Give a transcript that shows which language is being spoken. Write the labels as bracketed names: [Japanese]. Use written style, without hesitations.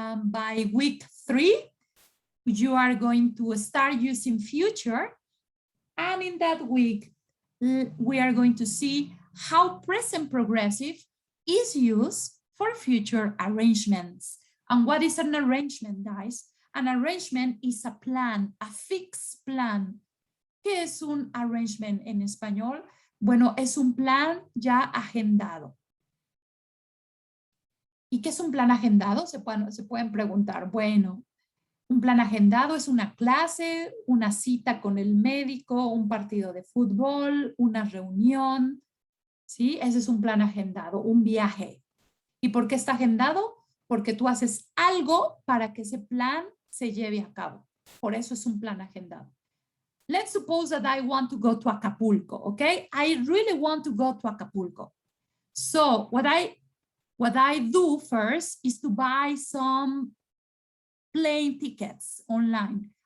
[English] By week 3, you are going to start using future. And in that week, we are going to see how present progressive is used for future arrangements. And what is an arrangement, guys? An arrangement is a plan, a fixed plan. [Spanish] ¿Qué es un arrangement en español? Bueno, es un plan ya agendado. ¿Y qué es un plan agendado? Se pueden preguntar. Bueno, un plan agendado es una clase, una cita con el médico, un partido de fútbol, una reunión. ¿Sí? Ese es un plan agendado, un viaje. ¿Y por qué está agendado? Porque tú haces algo para que ese plan se lleve a cabo. Por eso es un plan agendado. [English] Let's suppose that I want to go to Acapulco, okay? I really want to go to Acapulco. So what I do first is to buy some plane tickets online.